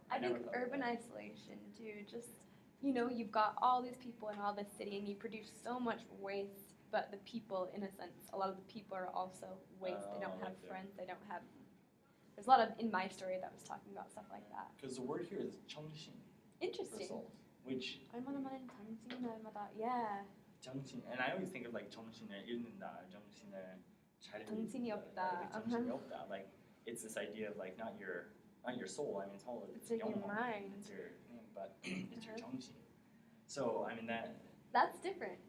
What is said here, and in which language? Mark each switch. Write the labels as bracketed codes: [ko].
[en] I think urban isolation too, just, you know, you've got all these people in all this city and you produce so much waste, but the people, in a sense, a lot of the people are also waste. They don't have friends, they don't have, there's a lot of, in my story that was talking about stuff like that. Because the word here is 정신 for Interesting. souls, which [ko] 얼마나 많은 정신을 yeah. [en] 정신, and I always think of like [ko] 정신을 잃는다, 정신을 차리는, 정신이 없다. 정신이 없다. [en] Like it's this idea of like not your soul. I mean, it's your [ko] 영혼, [en] mind. it's your but it's your 정신. So I mean that's different.